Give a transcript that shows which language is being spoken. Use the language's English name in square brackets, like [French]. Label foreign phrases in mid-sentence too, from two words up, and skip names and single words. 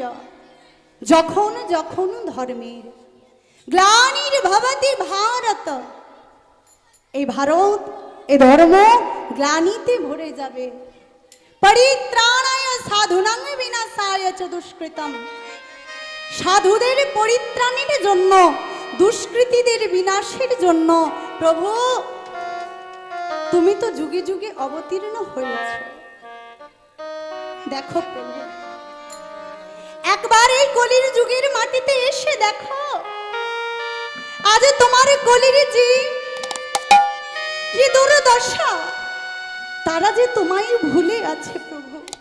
[Bangla] যখন যখন ধর্মের, [Sanskrit] গ্লানির ভবতি ভারত, [Bangla] এই ভারত, এই ধর্ম গ্লানিতে ভরে যাবে। [Sanskrit] পরিত্রাণায় সাধুনাং বিনাশায় চ দুষ্কৃতম, [Bangla] সাধুদের পরিত্রাণের জন্য, দুষ্কৃতীদের বিনাশের জন্য প্রভু তুমি তো যুগে যুগে অবতীর্ণ হয়েছ। দেখো প্রভু, একবার এই কলির যুগের মাটিতে এসে দেখো, আজ তোমার কলির জীব কি দুর্দশা, তারা যে তোমায় ভুলে আছে প্রভু।